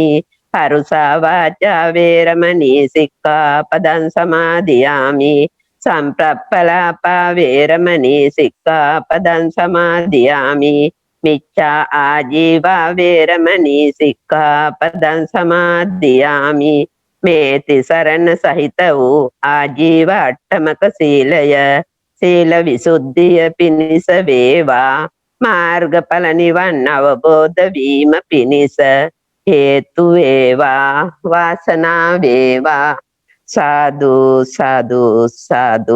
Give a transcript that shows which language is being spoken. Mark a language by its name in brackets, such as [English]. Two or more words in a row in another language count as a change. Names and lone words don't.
[Pali] පරුසා වාචා වේරමණී සික්ඛාපදං සමාදියාමි. සම්ප්‍රප්පලාපා වේරමණී සික්ඛාපදං සමාදියාමි. මිච්ඡා ආජීවා වේරමණී සික්ඛාපදං සමාදියාමි. [Sinhala] මේ තිසරණ සහිත වූ ආජීව අට්ඨමක සීලය සීල විසුද්ධිය පිණිස වේවා. මාර්ගඵල නිවන් අවබෝධ වීම පිණිස හේතු වේවා. වාසනාව වේවා. සාදු සාදු සාදු.